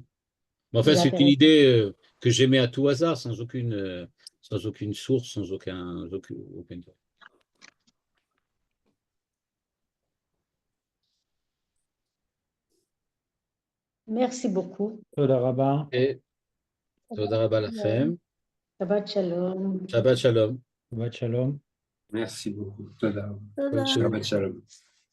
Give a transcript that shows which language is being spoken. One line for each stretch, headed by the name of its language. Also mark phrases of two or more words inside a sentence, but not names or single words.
French: Mais enfin, Vous c'est avez une raison. idée que j'aimais à tout hasard, sans aucune source, sans aucune... Merci beaucoup.
Hebrew: תודה רבה. Et תודה רבה לכם. שבת שלום. שבת שלום. שבת שלום.
French: Merci beaucoup.
Hebrew: Toda. Toda. שבת שלום.